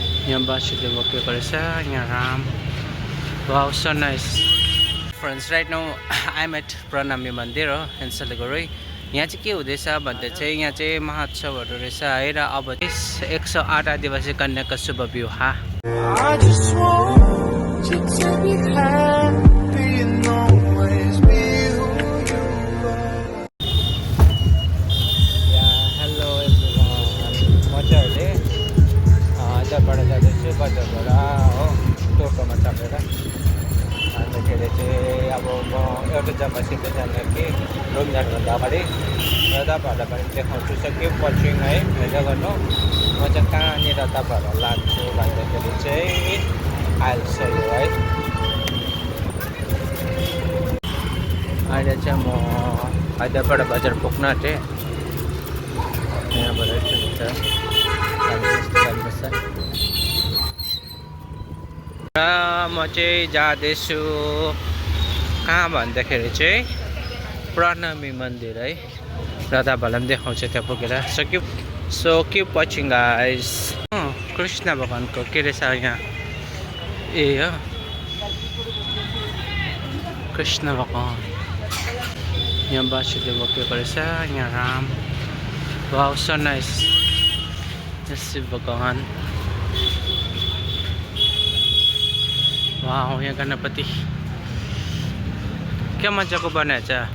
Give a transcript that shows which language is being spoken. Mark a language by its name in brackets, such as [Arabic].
[Nepali] यहाँ बासीले बोकेको रहेछ यहाँ Ram. [English] Wow, so nice. Friends, right now I'm at Pranami Mandir in Siliguri. [Nepali] यहाँ चाहिँ के हुँदैछ भन्दा चाहिँ यहाँ चाहिँ महोत्सवहरू रहेछ है र अब 108 आदिवासी कन्याका शुभ विवाह. [English] I just want you to be happy and always be who you are. Yeah, hello everyone. [Nepali] म चाहिँ अहिले यताबाट जाँदैछु बजारबाट हो टोटोमा चढेर. अन्तखेरि चाहिँ अब म एउटा जग्गासित जाने कि रुम जानुभन्दा अगाडि र तपाईँहरूलाई पनि देखाउँछु. [English] so के watching [Nepali] है हेर्दै गर्नु. म चाहिँ कहाँनिर तपाईँहरूलाई लान्छु भन्दाखेरि चाहिँ [English] I'll show you [Nepali] है. अहिले चाहिँ म हैदराबाद बजार पुग्न आँटेँ. यहाँबाट हुन्छ जानुपर्छ र म चाहिँ जाँदैछु कहाँ भन्दाखेरि चाहिँ प्रणमी मन्दिर है. र तपाईँहरूलाई पनि देखाउँछु त्यहाँ पुगेर. [English] So keep watching guys. [Nepali] Krishna भगवानको के रहेछ यहाँ ए हो कृष्ण भगवान. यहाँ बासीले बोकेको रहेछ यहाँ Ram. [English] Wow so nice. Shiva भगवान. [Nepali] वाह यहाँ गणपति क्या मजाको बनाएछ.